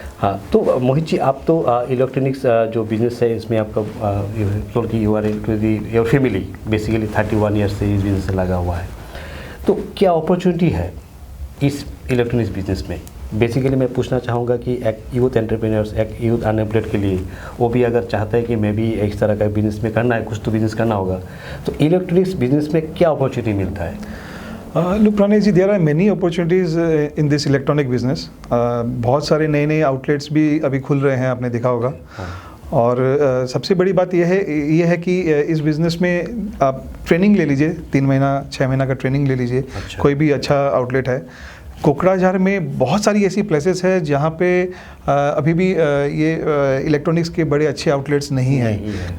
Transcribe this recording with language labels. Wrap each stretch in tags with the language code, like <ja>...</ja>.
<hi>हाँ, तो मोहित जी आप तो इलेक्ट्रॉनिक्स जो बिज़नेस है इसमें आपका</hi> <en>you are into the your family</en> <hi>basically 31 years से इस बिज़नेस से लगा हुआ है, तो क्या अपॉर्चुनिटी है इस इलेक्ट्रॉनिक्स बिज़नेस में? बेसिकली मैं पूछना चाहूँगा कि एक यूथ एंटरप्रेन्योर्स, एक यूथ अनएम्प्लॉयड के लिए, वो भी अगर चाहता है कि मैं भी इस तरह का बिज़नेस में करना है, कुछ तो बिज़नेस करना होगा, तो इलेक्ट्रॉनिक्स बिज़नेस में क्या अपॉर्चुनिटी मिलता है?</hi> <en>Look Pranay ji, there are many opportunities in this electronic business.</en> <hi>बहुत सारे नए आउटलेट्स भी अभी खुल रहे हैं, आपने देखा होगा। और सबसे बड़ी बात यह है कि इस बिज़नेस में आप ट्रेनिंग ले लीजिए, 3 महीना 6 महीना का ट्रेनिंग ले लीजिए। अच्छा। कोई भी अच्छा आउटलेट है, कोकराझार में बहुत सारी ऐसी प्लेसेस है जहाँ पे अभी भी ये इलेक्ट्रॉनिक्स के बड़े अच्छे आउटलेट्स नहीं हैं।</hi>